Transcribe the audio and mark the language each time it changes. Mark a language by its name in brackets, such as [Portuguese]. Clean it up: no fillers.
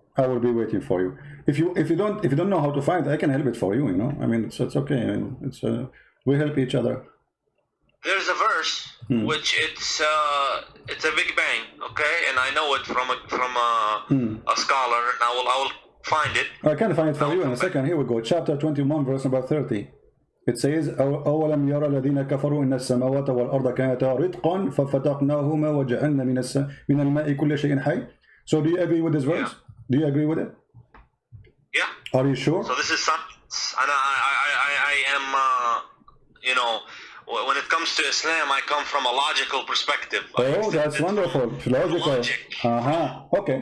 [English] I will be waiting for you. If you don't know how to find it, I can help it for you, you know. I mean, it's okay. I mean, it's we help each other. There's a verse which it's a Big Bang, okay? And I know it from a scholar, and I will find it. I can find it for you in a second. Here we go. Chapter 21, verse number 30. It says, [Arabic] أولم يرى الذين كفروا إن السماوات والأرض كانتا رتقا ففتقناهما وجعلنا من الماء كل شيء حي. [English] So do you agree with this verse? Yeah. Do you agree with it? Yeah. Are you sure? So this is science, and I am, you know, when it comes to Islam, I come from a logical perspective. Oh, that's wonderful. Logical. Okay.